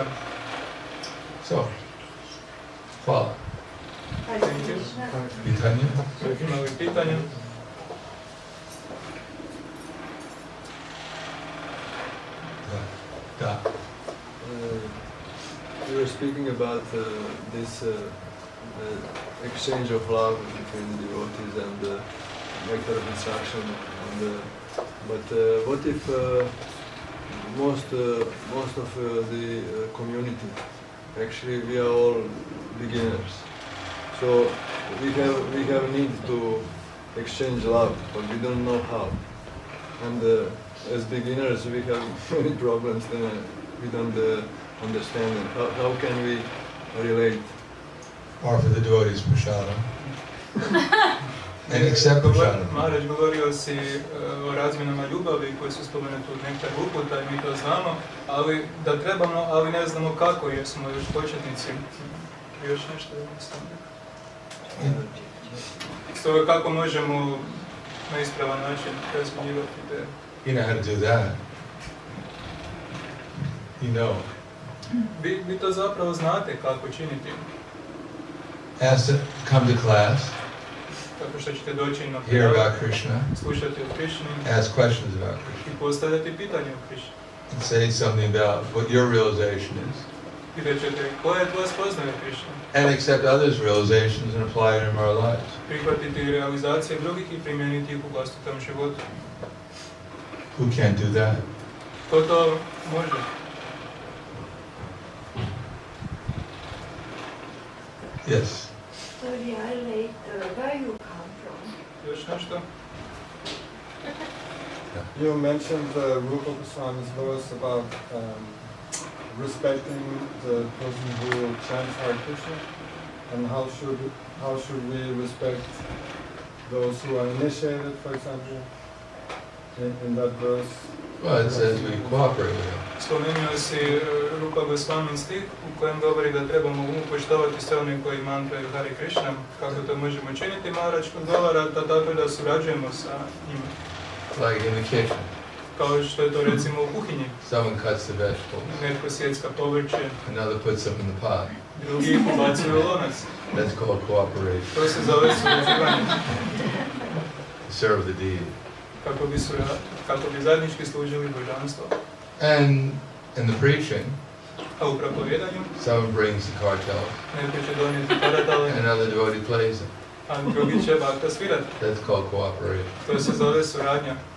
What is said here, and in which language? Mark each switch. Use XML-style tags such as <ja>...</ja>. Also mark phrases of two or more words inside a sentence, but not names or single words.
<hr>So, hvala.</hr> <en>Thank you.</en> <hr>Pitanje? Ima li pitanja? Da.</hr> <en>You were speaking about this exchange of love between the devotees and the nectar of instruction. But what if most of the community, actually we are all beginners, so we have need to exchange love, but we don't know how. And as beginners we have many problems, then we don't understand it. How can we relate? Offer the devotees prasadam. And accept prasadam.</en> <hr>Maharaj govorio si o razmjenama ljubavi koje su spomenute u nektar uputa i mi to znamo, ali da trebamo, ali ne znamo kako jer smo još početnici. Još nešto jednostavno. Stoga kako možemo na ispravan način razmjenjivati te.</hr> <en>You know how to do that. You know.</en> <hr>Vi to zapravo znate kako činiti.</hr> <en>Ask to come to class,</en> <hr>Tako što ćete doći na</hr> <en>hear about</en> <hr>predavanje, Krishna, slušati o Krišni</hr> <en>ask questions about Krishna,</en> <hr>i postavljati pitanje o Krišni.</hr> <en>and say something about what your realization is.</en> <hr>I rećete koja je tvoja spoznaja o Krišni.</hr> <en>And accept others' realizations and apply it in our lives.</en> <hr>Prihvatiti realizacije drugih i primijeniti ih u vlastitom životu.</hr> <en>Who can't do that?</en> <hr>Ko to može?</hr> <en>Yes. Sorry, I late. Where you come from?</en> <hr>Još nešto?</hr> <en>You mentioned the Rupa Goswami's verse about respecting the person who chants Hare Krishna, and how should we respect those who are initiated, for example, in that verse? Well, it says we cooperate with them.</en> <hr>Spomenuo si Rupa Goswamin stih u kojem govori da trebamo poštovati sve one koji mantraju Hare Krishna. Kako to možemo činiti? Maharaj odgovara da tako da surađujemo sa njima.</hr> <en>Like in the kitchen.</en> <hr>Kao što je to recimo u kuhinji.</hr> <en>Someone cuts the vegetables,</en> <hr>Netko sjecka povrće,</hr> <en>another puts them in the pot.</en> <hr>drugi ih ubacuju u lonac.</hr> <en>That's called cooperation.</en> <hr>To se zove surađivanje.</hr> <en>Serve the deity.</en> <hr>Kako bi zajednički služili božanstvo.</hr> <en>And in the preaching,</en> <hr>A u propovjedanju</hr> <en>someone brings the cartel,</en> <hr>netko će donijeti karatale,</hr> <en>another devotee plays it.</en> <hr>a drugi će bakta svirati.</hr> <en>That's called cooperation.</en> <hr>To se zove suradnja.</hr>